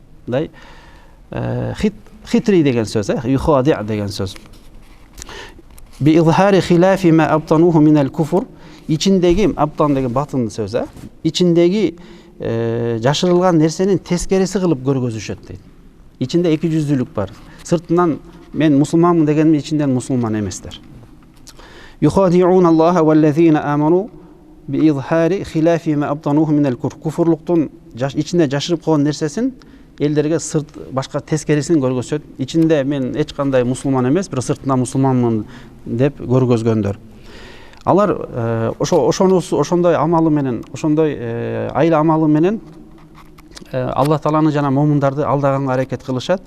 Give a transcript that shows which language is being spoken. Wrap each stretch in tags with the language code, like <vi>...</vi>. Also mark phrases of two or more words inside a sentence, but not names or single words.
<ky>Хитри деген сөз, юхади деген сөз.</ky> <ar>بإظهار خلاف ما أبطنوه من الكفر,</ar> <ky>ичиндеги абтан деген батын сөз, ичиндеги жашырылган нерсенин тескериси кылып көргөзүшөт дейт. Ичинде эки жүздүүлүк бар. Сыртынан мен мусулманмын дегенин ичинден мусулман эместер.</ky> <ar>يخادعون الله والذين آمنوا بإظهار خلاف ما أبطنوه من الكفر.</ar> <ky>Куфрлуктун ичинде жашырып койгон нерсесин элдерге сырт башка тескерисин көргөзөт. Ичинде мен эч кандай мусулман эмес, бирок сыртынан мусулманмын деп көргөзгөндөр. Алар ошондой амалы менен, ошондой айла амалы менен Аллах Тааланы жана момундарды алдаганга аракет кылышат.</ky>